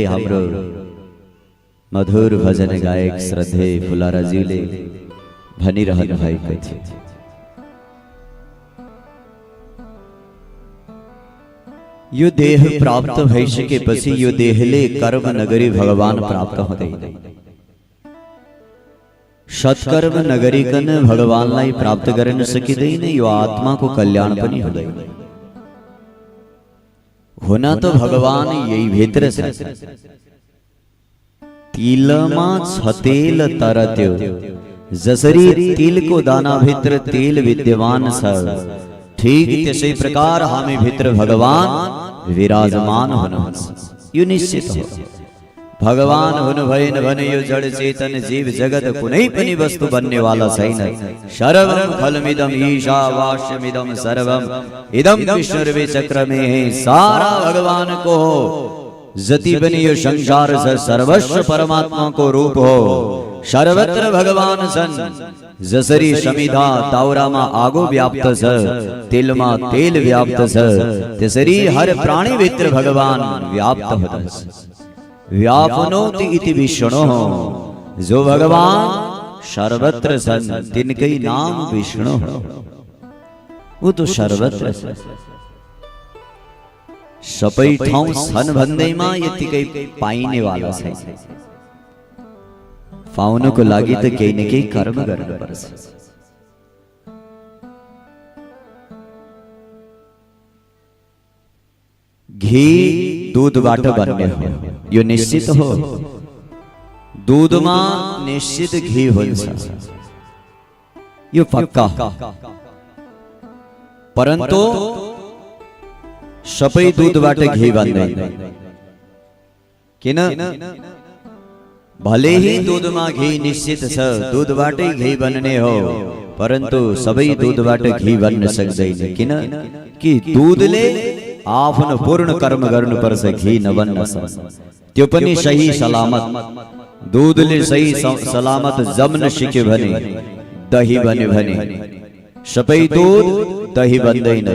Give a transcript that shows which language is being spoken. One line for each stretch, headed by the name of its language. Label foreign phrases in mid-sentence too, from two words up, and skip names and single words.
Nepali: हाम्रो मधुर भजन गायक श्रद्धेय फुलाराज्यूले भनिरहनु भएको थियो, यो देह प्राप्त भइसकेपछि यो देहले कर्म नगरी भगवान प्राप्त हुँदैन। सत्कर्म नगरिकन भगवानलाई प्राप्त गर्न सकिँदैन, यो आत्माको कल्याण पनि हुँदैन।
Hindi: होना तो
Nepali: भगवान यही भित्र छ। तिलमा छ तेल तर त्यो, जसरी तिलको दाना भित्र तेल विद्यमान छ, ठीक त्यसै प्रकार हामी भित्र भगवान विराजमान हुनुहुन्छ। यो निश्चित हो। भगवान हुनु भएन भने यो जड चेतन जीव जगत कुनै पनि वस्तु बन्ने वाला छैन।
Sanskrit: सर्वं फलमिदं ईशावास्यमिदं सर्वं इदं विष्णुर्वे चक्रमे,
Nepali: सारा भगवान को हो। जति पनि यो संसार छ सर्वस्व परमात्मा को रूप हो। सर्वत्र भगवान छन्। जसरी समिधा ताउरामा आगो व्याप्त छ, तेलमा तेल व्याप्त छ, त्यसरी हर प्राणी भित्र भगवान व्याप्त हुनुहुन्छ।
Sanskrit: व्यापनोति इति विष्णु,
Nepali: जो भगवान सर्वत्र छन् तिनकै नाम विष्णु हो।
Hindi: वो तो
Nepali: सर्वत्र छ, सबै ठाउँ छन् भन्दैमा यतिकै पाइने वाला छैन। पाउनको लागि त केही न केही कर्म गर्नुपर्छ। घी दूधबाट बन्ने हो, यो निश्चित हो। दूधमा निश्चित घी हुन्छ, यो पक्का हो। परन्तु सबै दूधबाट घी बन्दैन। किन? भले ही दूधमा घी निश्चित छ, दूधबाटै घी बन्ने हो, परन्तु सबै दूधबाट घी बन्न सक्दैन। किन कि दूधले आफ्नो पूर्ण कर्म गर्नुपर्छ, घी नबन्न सक्छ। त्यो पनि सही सलामत। दूधले सही सलामत जम्न सिक्यो भने दही बन्यो भने, सबै दूध दही बन्दैन।